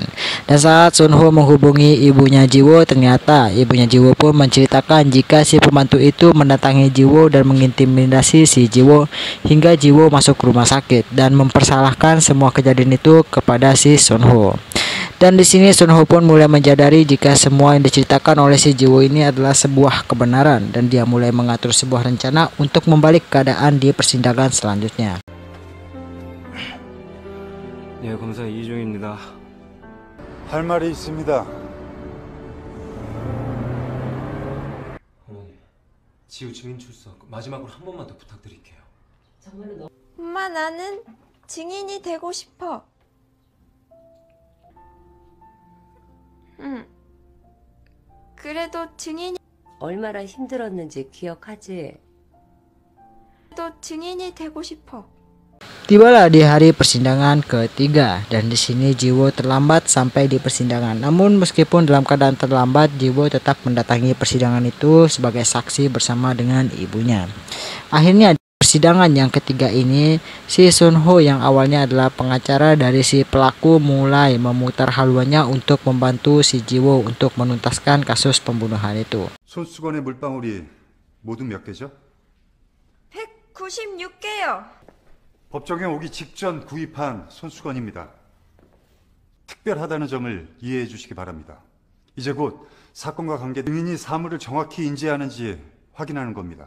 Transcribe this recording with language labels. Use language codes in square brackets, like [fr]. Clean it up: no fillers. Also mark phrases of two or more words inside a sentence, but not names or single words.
[id] Dan saat Sunho menghubungi ibunya Jiwo, ternyata ibunya Jiwo pun menceritakan jika si pembantu itu mendatangi Jiwo dan mengintimidasi si Jiwo hingga Jiwo masuk rumah sakit dan mempersalahkan semua kejadian itu kepada si Sunho. Dan di sini Sunho pun mulai menyadari jika semua yang diceritakan oleh si Jiwo ini adalah sebuah kebenaran, dan dia mulai mengatur sebuah rencana untuk membalik keadaan di persidangan selanjutnya. [ko] 네, 검사 이종입니다. 할 말이 있습니다. 어머니, 지우 증인 출석 마지막으로 한 번만 더 부탁드릴게요. 엄마, 나는 증인이 되고 싶어. 응. 그래도 증인이 얼마나 힘들었는지 기억하지? 또 증인이 되고 싶어. [id] Tibalah di hari persidangan ketiga dan di sini Jiwo terlambat sampai di persidangan. Namun meskipun dalam keadaan terlambat, Jiwo tetap mendatangi persidangan itu sebagai saksi bersama dengan ibunya. Akhirnya di persidangan yang ketiga ini, si Sunho yang awalnya adalah pengacara dari si pelaku mulai memutar haluannya untuk membantu si Jiwo untuk menuntaskan kasus pembunuhan itu. [ko] 손수건의 물방울이 모두 몇 개죠? 196개요. 법정에 오기 직전 구입한 손수건입니다. 특별하다는 점을 이해해 주시기 바랍니다. 이제 곧 사건과 관계 증인이 사물을 정확히 인지하는지 확인하는 겁니다.